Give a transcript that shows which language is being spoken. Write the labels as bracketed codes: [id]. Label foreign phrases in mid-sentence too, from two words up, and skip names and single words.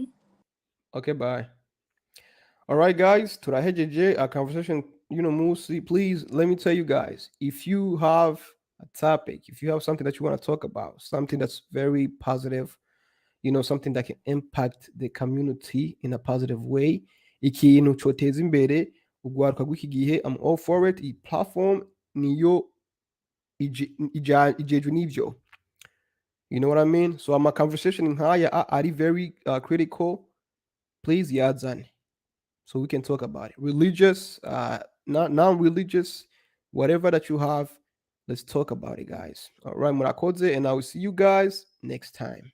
[en] Okay, bye. All right, guys. Turahejeje, our conversation, mostly. Please let me tell you guys, if you have a topic, if you have something that you want to talk about, something that's very positive, something that can impact the community in a positive way, [rn] ikintu cyoteza imbere urwaruka rw'iki gihe, [en] I'm all for it. [rn] Iyi platform niyo ijejwe n'ivyo. [en] You know what I mean? So my conversation [rn] nk'aya ari [en] very critical. Please yazane so we can talk about it. Religious, not non-religious, whatever that you have, let's talk about it, guys. All right, Murakoze, and I will see you guys next time.